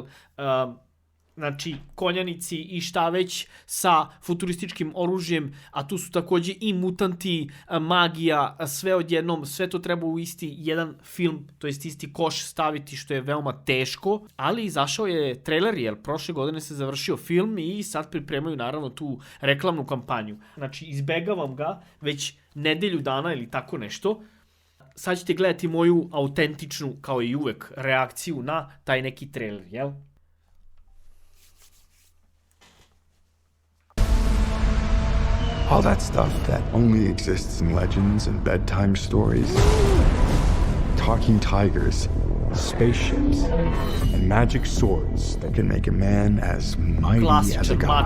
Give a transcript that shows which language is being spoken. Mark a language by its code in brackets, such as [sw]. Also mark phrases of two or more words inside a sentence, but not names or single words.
[sr] Znači, konjanici i šta već sa futurističkim oružjem, a tu su takođe i mutanti, magija, sve odjednom, sve to treba u isti jedan film, to jest isti koš staviti, što je veoma teško, ali izašao je trailer, jer prošle godine se završio film i sad pripremaju naravno tu reklamnu kampanju. Znači, izbegavam ga već nedelju dana ili tako nešto. Sad ćete gledati moju autentičnu, kao i uvek, reakciju na taj neki trailer, jel? [en] All that stuff that only exists in legends and bedtime stories. Talking tigers, spaceships, and magic swords that can make a man as mighty as a god.